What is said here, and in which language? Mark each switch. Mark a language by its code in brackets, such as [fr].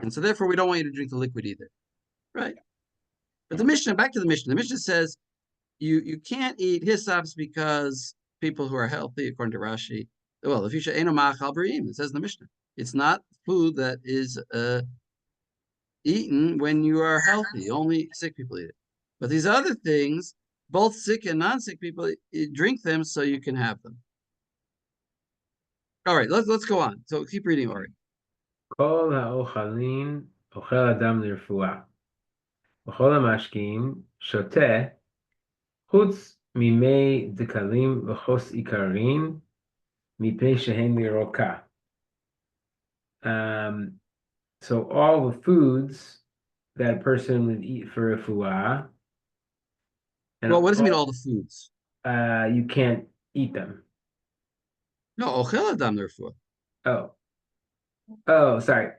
[en] And so therefore, we don't want you to drink the liquid either, right? But the Mishnah, back to the Mishnah says you can't eat hysops because people who are healthy, according to Rashi, well, if you should eno ma'achal b'riyim, it says in the Mishnah, it's not food that is eaten when you are healthy. Only sick people eat it. But these other things, both sick and non-sick people drink them so you can have them. All right, let's go on. So keep reading, Ori. [he] כל האוכלים אוכל אדם לרפואה, וכל המשקים שותה, חוץ ממי דקלים וחוס עיקרין, מפני שהן לירוקה. [en] So all the foods that a person would eat for refuah, and Well, what does it mean, all the foods? you can't eat them. [he] No, ochel adam refuah. [en] Oh, sorry.